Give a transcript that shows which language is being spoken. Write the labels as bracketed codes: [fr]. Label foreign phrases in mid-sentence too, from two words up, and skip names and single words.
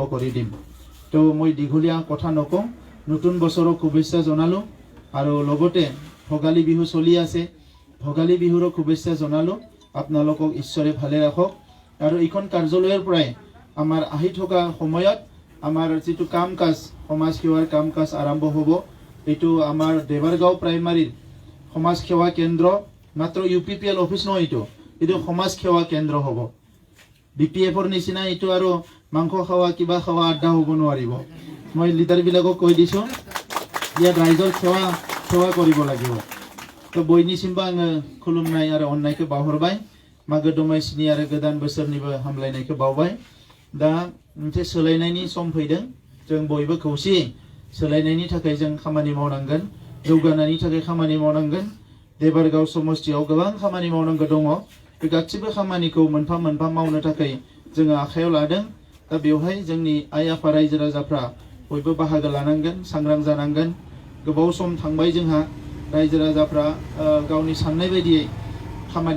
[as] কৰি দিম তো মই দীঘলীয়া কথা নকওঁ নতুন বছৰৰ শুভেচ্ছা জনালো আৰু লগতে ভোগালী বিহু চলি আছে ভোগালী বিহুৰ শুভেচ্ছা জনালো আপোনালোকক ঈশ্বৰে ভালে ৰাখক আৰু এইখন কাৰ্যালয়ৰ পৰাই আমাৰ আহি থকা সময়ত আমাৰ যেটো কাম কাজ সমাজ সেৱাৰ কাম কাজ আৰম্ভ হ'ব এইটো আমাৰ দেবাৰগাঁও প্ৰাইমাৰীৰ সমাজ সেৱা কেন্দ্ৰ মাত্ৰ UPPL অফিস নহয় এইটো সমাজ সেৱা কেন্দ্ৰ হ'ব BPFৰ নিচিনা এইটো আৰু মাংস খাওয়া কিবা খাওয়া আড্ডা হ'ব নোৱাৰিব মই লিডাৰ বিলাকক কৈ দিছো ইয়াত ৰাইজৰ সেৱা কৰিব লাগিব তো [brx] बयनिसिमबो आङो खुलुमनाय आरो अननायखौ बावहरबाय मागो दमासिनि आरो गोदान बोसोरनिबो हामलायनायखौ बावबाय दा मोनसे सोलायनायनि सम फैदों जों बयबो खौसेयै सोलायनायनि थाखाय जों खामानि मावनांगोन जौगानायनि थाखाय खामानि मावनांगोन देबारगांव समष्टियाव गोबां खामानि मावनांगौ दङ बे गासिबो खामानिखौ मोनफा मोनफा मावनो थाखाय जोङो आखायाव लादों दा बेवहाय जोंनि आइ आफा रायजो राजाफ्रा बयबो बाहागो लानांगोन सांग्रां जानांगोन गोबाव सम थांबाय जोंहा रायजो राजाफ्रा गावनि साननाय बायदियै खामानि